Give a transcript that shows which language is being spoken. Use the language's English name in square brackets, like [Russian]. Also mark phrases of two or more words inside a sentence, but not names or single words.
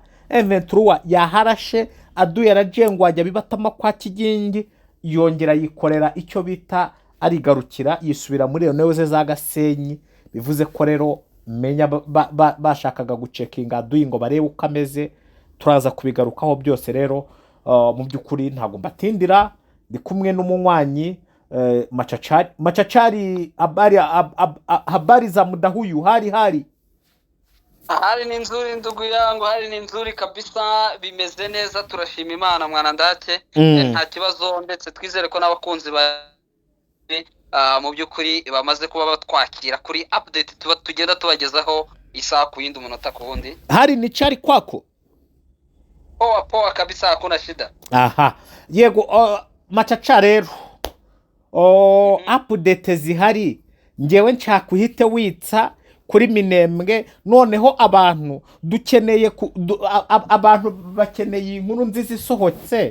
[Kinyarwanda] M23 yaharashe aduye arajengwa ajya bibatama kwa Kigingi, yongera yikorera icyo bita arigarukira yisubira muri Leoneze za Gasenyi. Bivuze ko rero menya bashakaga gucekinga aduye ngo barebe uko ameze. Turaza kubigarukaho byose rero. Mu by'ukuri ntabwo mbatindira, ndi kumwe n'umunywanyi Machachari. [Swahili] Habari za muda huyu? Hari ni nzuri ndugu yangu, hari ni nzuri kabisa, [Kinyarwanda] bimeze neza, turashima Imana [Swahili] mwana ndake. [Kinyarwanda] Nta kibazo, ndetse twizere ko n'abakunzi mu by'ukuri bamaze kuba batwakira kuri update tuba tugenda tubagezaho isaha ku yindi umunota ku wundi. [Swahili] Hari ni chari kwako? Poa kabisa, hakuna shida. [Kinyarwanda] Aha, yego. Machacha rero, update zihari, ngewe nshaka uhite witsa kuri Minembwe. Noneho abantu dukeneye abantu bakeneye inkuru nziza isohotse.